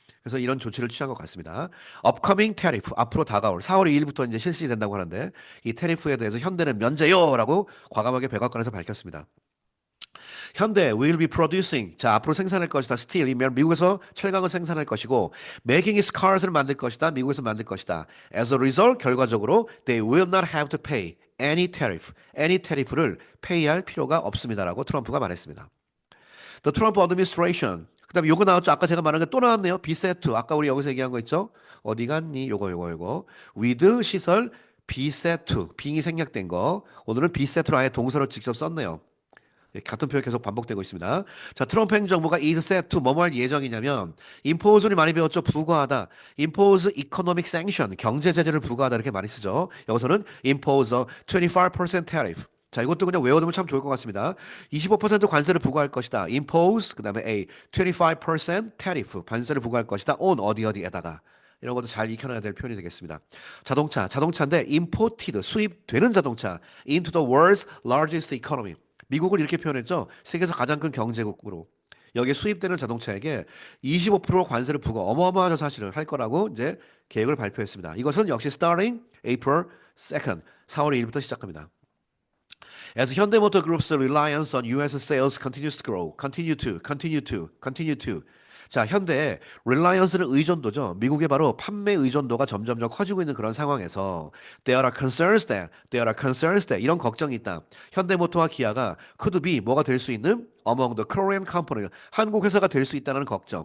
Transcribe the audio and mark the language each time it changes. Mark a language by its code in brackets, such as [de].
[ko] 그래서 이런 조치를 취한 것 같습니다. upcoming tariff 앞으로 다가올 4월 2일부터 이제 실시된다고 하는데 이 테리프에 대해서 현대는 면제요라고 과감하게 백악관에서 밝혔습니다. 현대 [en] will be producing [ko] 자 앞으로 생산할 것이다. steel이면 미국에서 철강을 생산할 것이고 [en] making its cars [ko] 를 만들 것이다. 미국에서 만들 것이다. [en] As a result [ko] 결과적으로 [en] they will not have to pay any tariff, any tariff를 pay [ko] 할 필요가 없습니다라고 트럼프가 말했습니다. The Trump administration 그다음에 요거 나왔죠. 아까 제가 말한 게 또 나왔네요. be set to 아까 우리 여기서 얘기한 거 있죠. 어디 갔니? 요거 with 시설 be set to being이 생략된 거 오늘은 be set to로 아예 동사를 직접 썼네요. 예, 같은 표현 계속 반복되고 있습니다. 자, 트럼프 행정부가 is set to 뭐뭐 할 예정이냐면 impose를 많이 배웠죠. 부과하다. impose economic sanction 경제 제재를 부과하다 이렇게 많이 쓰죠. 여기서는 [en] impose a 25% tariff. [ko] 자, 이것도 그냥 외워두면 참 좋을 것 같습니다. 25% 관세를 부과할 것이다. impose 그다음에 a 25% tariff 관세를 부과할 것이다. on 어디에다가 이런 것도 잘 익혀놔야 될 표현이 되겠습니다. 자동차인데 [en] imported [ko] 수입되는 자동차 [en] into the world's largest economy. [ko] 미국을 이렇게 표현했죠. 세계에서 가장 큰 경제국으로. 여기에 수입되는 자동차에게 25% 관세를 부과 어마어마하죠 사실은 할 거라고 이제 계획을 발표했습니다. 이것은 역시 starting April 2nd 4월 2일부터 시작합니다. [en] As Hyundai Motor Group's reliance on U.S. sales continues to grow, continue to. [ko] 자, 현대의 reliance는 의존도죠. 미국의 바로 판매 의존도가 점점점 커지고 있는 그런 상황에서 [en] there are concerns that [ko] 이런 걱정이 있다. 현대모터와 기아가 could be 뭐가 될 수 있는 [en] among the Korean company [ko] 한국 회사가 될 수 있다는 걱정.